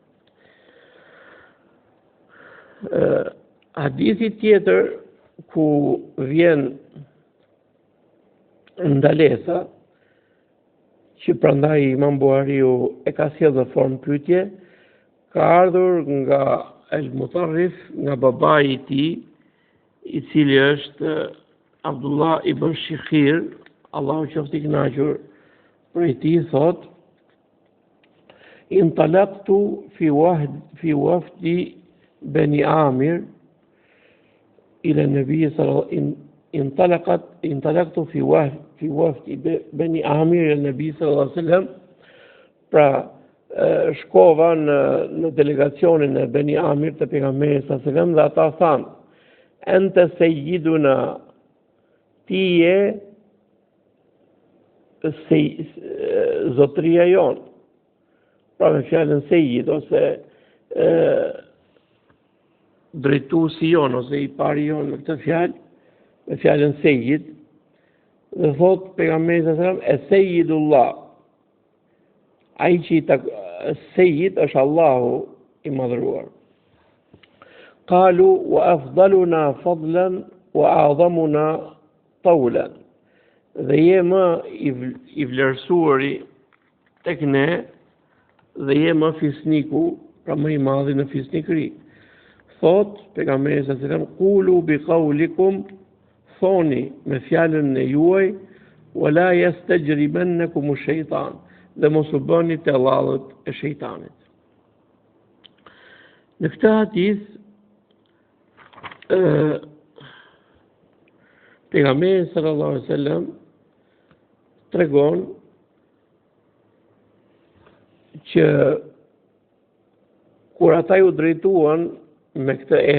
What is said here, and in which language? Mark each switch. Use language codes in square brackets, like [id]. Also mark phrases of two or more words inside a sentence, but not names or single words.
[sq] Hadithi tjetër ku vjen ndalesa, që prandaj Imam Buhariu e ka sjellë në formë pyetje, ka ardhur nga El-Mutarrif, nga babai i tij, i cili është Abdullah ibn Shikhir, Allahu qoftë i kënaqur prej tij, thot: [ar] انطلقت في وفد بني عامر إلى النبي صلى الله انطلقت في وفد بني عامر إلى النبي صلى الله عليه وسلم. [sq] Pra, shkova në delegacionin e Beni Amir të pejgamberit [ar] صلى الله عليه وسلم [sq] dhe ata thanë: [ar] أنت سيدنا, [sq] ti je zotëria jon. Pra me fjalën sejid ose drejtuesi jon ose i pari jon në këtë fjalë, me fjalën sejid, dhe thot pejgamberi [ar] صلى الله عليه وسلم: [sq] E sejidullah, ai që sejid është Allahu i madhëruar. [ar] قالوا وأفضلنا فضلا وأعظمنا طولا, [sq] dhe je më i vlerësuari tek ne dhe je më fisniku, pra më i madhi në fisnikëri. Thot pejgamberi [ar] صلى الله عليه وسلم: قولوا بقولكم, [sq] thoni me fjalën e juaj, [ar] ولا يستجرمنكم الشيطان, [sq] dhe mos u bëni të lladhët e shejtanit. Në këtë hadith pejgamberi [ar] صلى الله عليه وسلم [sq] tregon që kur ata ju drejtuan me këtë